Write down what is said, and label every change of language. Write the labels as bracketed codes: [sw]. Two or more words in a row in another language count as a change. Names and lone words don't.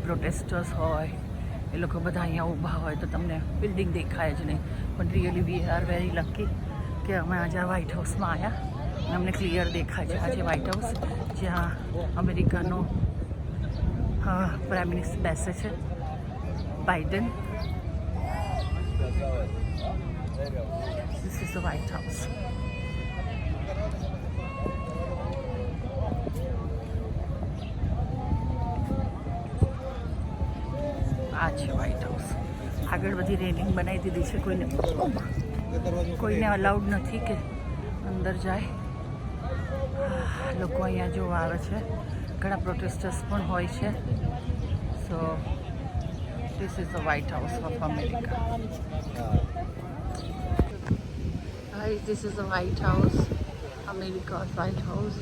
[gu] પ્રોટેસ્ટર્સ હોય એ લોકો બધા અહીંયા ઊભા હોય તો તમને બિલ્ડિંગ દેખાય જ નહીં. પણ [en] really we are very lucky [gu] કે અમે આજે વ્હાઇટ હાઉસમાં આવ્યા. અમને ક્લિયર દેખાય છે આજે વ્હાઇટ હાઉસ જ્યાં અમેરિકાનો [en] prime minister [gu] બેસે છે, બાઇડન. [en] This is the White House. [gu] આ છે વ્હાઇટ હાઉસ. આગળ બધી રેલિંગ બનાવી દીધી છે. કોઈને અલાઉડ નથી કે અંદર જાય. લોકો અહીંયા જોવા આવે છે. ઘણા પ્રોટેસ્ટર્સ પણ હોય છે. [en] So this is the White House of America. Hi, this is the White House, America's White House.